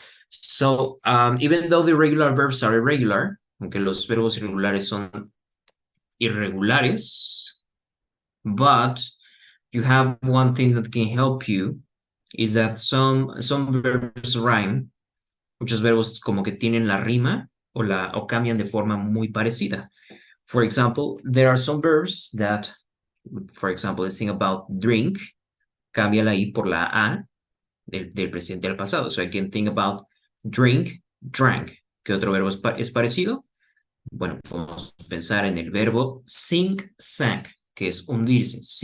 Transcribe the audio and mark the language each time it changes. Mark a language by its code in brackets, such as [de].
[en] So even though the regular verbs are irregular, [es] aunque los verbos irregulares son irregulares, [en] but you have one thing that can help you is that some verbs rhyme. [es] Muchos verbos como que tienen la rima o cambian de forma muy parecida. [en] For example, there are some verbs that, for example, let's think about drink, [es] cambia la I por la A del presente al pasado. [en] So I can think about drink, drank. [es] ¿Qué otro verbo es parecido? Bueno, podemos pensar en el verbo sing, sang, que es hundirse.